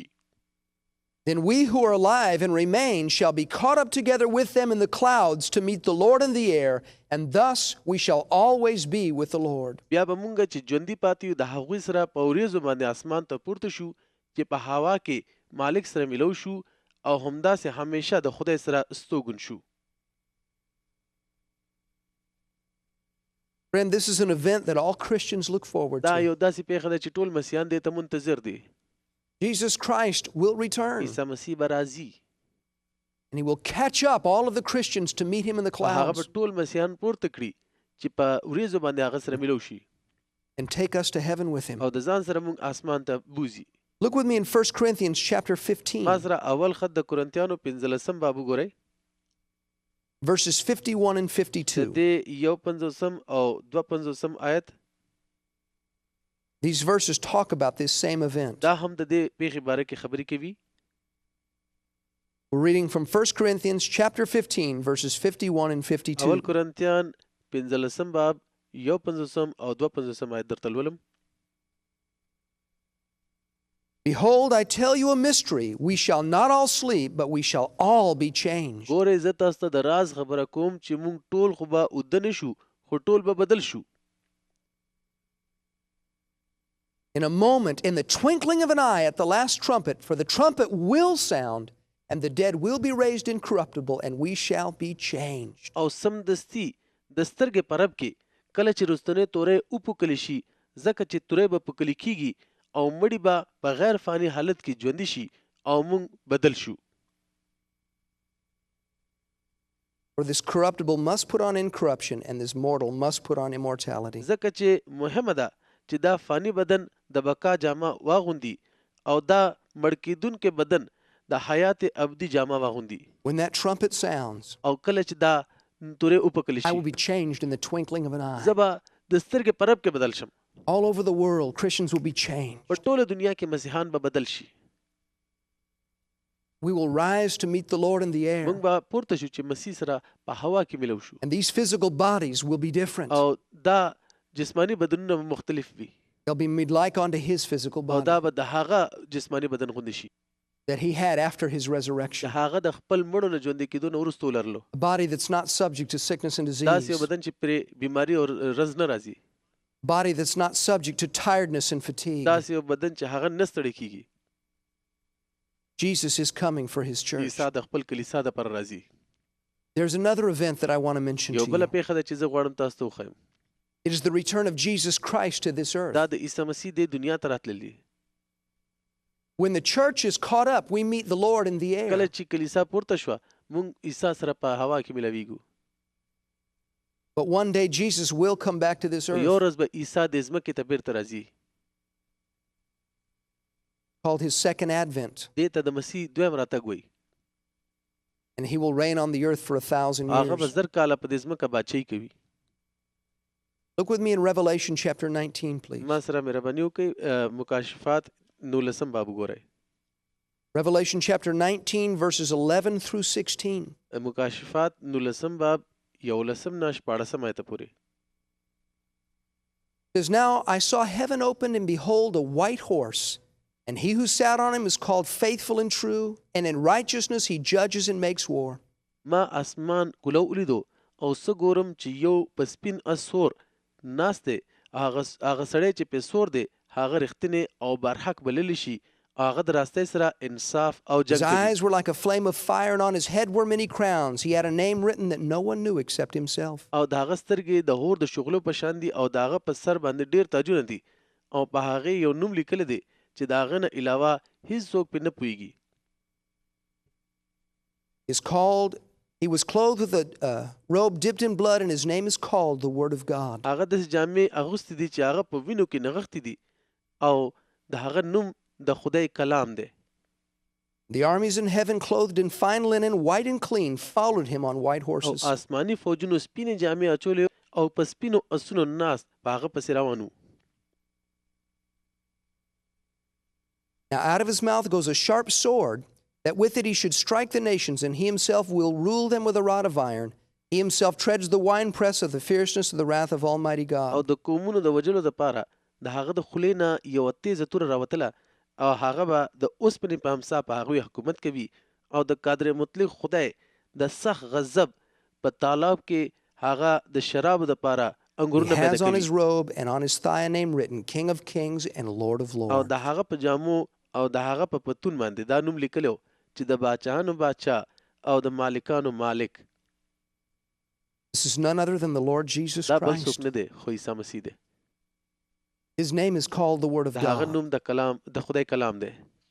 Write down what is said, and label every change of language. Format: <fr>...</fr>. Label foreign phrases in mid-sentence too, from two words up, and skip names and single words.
<en>Then we who are alive and remain shall be caught up together with them in the clouds to meet the Lord in the air, and thus we shall always be with the Lord.</en> <ps>بیا به مونږ چې ژوندي پاتې یو د هغوی سره په وریځو باندې اسمان ته پورته شو چې په هوا کې مالک سره میلو شو او همداسې همیشه د خدای سره ستوګن شو.</ps> <en>Friend, this is an event that all Christians look forward</en> <ps>دا</ps> <en>to.</en> <ps>یو داسې پیښه ده چې ټول مسیحیان دې ته منتظر دي.</ps> <en>Jesus Christ will return,</en> <ps>عیسی مسیح به راځي</ps> <en>and he will catch up all of the Christians to meet him in the</en> <ps>او هغه به</ps> <en>clouds</en> <ps>ټول مسیحیان پورته کړي چې په وریځو باندې هغه سره میلو شي</ps> <en>and take us to heaven with him.</en> <ps>او د ځان سره مونږ اسمان ته بوزي.</ps> <en>Look with me in 1 Corinthians chapter 15,</en> <ps>ما سره اول خط د کورنتیانو 15 باب وګورئ</ps> <en>verses 51 and</en> <ps>د</ps> <en>52.</en> <ps>دې یو 50 او 52 آیت.</ps> <en>These verses talk about this same event.</en> <ps>دا هم د دې پیښې باره کې خبرې کوي.</ps> <en>We're reading from 1 Corinthians chapter 15, verses 51 and</en> <ps>اول</ps> <en>52.</en> <ps>کورنتیان 15 باب یو 50 او 52 آیت درته لولم.</ps> <en>Behold, I tell you a mystery. We shall not all sleep, but we shall all be changed.</en> <ps>ګورئ زه تاسو ته د راز خبره کوم چې مونږ ټول خو به اوده نه شو خو ټول به بدل شو.</ps> <en>In a moment, in the twinkling of an eye at the last trumpet, for the trumpet will sound, and the dead will be raised incorruptible, and we shall be changed.</en> <ps>او سمدستي د سترګې په رپ کې کله چې رستنې تورې وپوکلی شي ځکه چې تورې به پوکلی کیږي او مړي به په غیر فانی حالت کې ژوندي شي او مونږ بدل شو.</ps> <en>For this corruptible must put on incorruption, and this mortal must put on immortality.</en> <ps>ځکه چې مهمه ده چې دا فانی بدن د بقا جامه واغوندي او دا مړ کیدونکې بدن د حیات ابدي جامه واغوندي.</ps> <en>When that trumpet sounds,</en> <ps>او کله چې دا تورې وپوکلی</ps> <en>I</en> <ps>شي</ps> <en>will be changed in the twinkling of an eye.</en> <ps>زه به د سترګې په رپ کې بدل شم.</ps> <en>All over the world, Christians will be changed.</en> <ps>په ټوله دنیا کې مسیحان به بدل شي.</ps> <en>We will rise to meet the Lord in the air.</en> <ps>موږ به پورته شو چې مسیح سره په هوا کې ملو شو</ps> <en>And these physical bodies will be different.</en> <ps>او دا جسمانی بدنونه مختلف وي</ps> <en>They'll be made like unto his physical</en> <ps>او دا</ps> <en>body</en> <ps>به د هغه جسمانی بدن غوندې شي</ps> <en>that he had after his</en> <ps>چې</ps> <en>resurrection.</en> <ps>هغه د خپل مړو نه ژوندي کېدو نه وروسته ولرلو</ps> <en>A body that's not subject to sickness and</en> <ps>داسې یو</ps> <en>disease.</en> <ps>بدن چې پرې بیماری او رنځ نه راځي</ps> <en>Body that's not subject to tiredness and fatigue.</en> <ps>داسې یو بدن چې هغه نه ستړی کېږي</ps> <en>Jesus is coming for his church.</en> <ps>عیسی د خپل کلیسا دپاره راځي</ps> <en>There's another event that I want to mention</en> <ps>یو</ps> <en>to</en> <ps>بله</ps> <en>you.</en> <ps>پیښه ده چې زه غواړم تاسو ته وښیم</ps> <en>It is the return of Jesus Christ to this earth.</en> <ps>دا د عیسی مسیح د دنیا ته راتللی</ps> <en>When the church is caught up, we meet the Lord in the</en> <ps>کله</ps> <en>air.</en> <ps>چې کلیسا پورته شوه موږ عیسی سره په هوا کې ملاویږو</ps> <en>But one day Jesus will come back to this</en> <ps>یو</ps> <en>earth,</en> <ps>ورځ به عیسی د ځمکې ته بیرته راځي</ps> <en>called his second advent,</en> <ps>دې ته د مسیح دویم راتګ وایي</ps> <en>and he will reign on the earth for 1,000</en> <ps>هغه به</ps> <en>years.</en> <ps>زر کاله په دې ځمکه بادشاهي کوي</ps> <en>Look with me in Revelation chapter 19, please.</en> <ps>ما سره مهرباني وکړئ مکاشفات 19 باب وګورئ</ps> <en>Revelation chapter 19, verses 11 through 16.</en> <ps>مکاشفات 19 باب 11 نه 14 آیته پورې</ps> <en>It says, Now I saw heaven opened, and behold, a white horse, and he who sat on him is called Faithful and True, and in righteousness he judges and makes war.</en> <ps>ما اسمان کولو ولیدو او څه ګورم چې یو په سپین اسور ناست دی هغه سړی چې په سور دی هغه رښتینی او برحق بللی شي هغه د راستۍ سره انصاف او</ps> <en>His</en> <ps>جنګ کوي</ps> <en>eyes were like a flame of fire, and on his head were many crowns. He had a name written that no one knew except himself.</en> <ps>او د هغه سترګې د اور د شغلو په شان دي او د هغه په سر باندې ډېر تاجونه دي او په هغې یو نوم لیکلی دی چې د هغه نه علاوه هیڅوک پرې نه پوهېږي</ps> <en>He was clothed with a robe dipped in blood, and his name is called the Word of God.</en> <ps>هغه داسې جامې اغوستې دي چې هغه په وینو کې نغښتې دي او د هغه نوم د خدای کلام دی</ps> <en>The armies in heaven, clothed in fine linen, white and clean, followed him on white</en> <ps>او</ps> <en>horses.</en> <ps>آسماني فوجونو سپینې جامې اچولې او په سپینو اسونو ناست په هغه پسې روان وو</ps> <en>Now out of his mouth goes a sharp sword, that with it he should strike the nations, and he himself will rule them with a rod of iron. He himself treads the winepress of the fierceness of the wrath of Almighty</en> <ps>او</ps> <en>God.</en> <ps>د قومونو د وجلو دپاره د هغه د خولې نه یوه تیزه توره راوتله او هغه به د اوسپنې په همسا په هغوی حکومت کوي او د قادر مطلق خدای د سخت غضب په تالاب کې هغه د شرابو دپاره</ps> <en>He</en> <ps>انګورونه</ps> <en>has</en> <ps>پیدا</ps> <en>on his</en> <ps>کوي</ps> <en>robe and on his thigh a name written, King of Kings and Lord of</en> <ps>او</ps> <en>Lords.</en> <ps>د هغه په جامو او د هغه په پتون باندې دا نوم لیکلی چې د باچاهانو باچا او د مالکانو مالک</ps> <en>This is none other than the Lord Jesus</en> <ps>دا بل</ps> <en>Christ.</en> <ps>څوک نه دی خو عیسی مسیح دی</ps> <en>His name is called the Word of</en> <ps>د هغه</ps> <en>God.</en> <ps>نوم د خدای کلام دی</ps>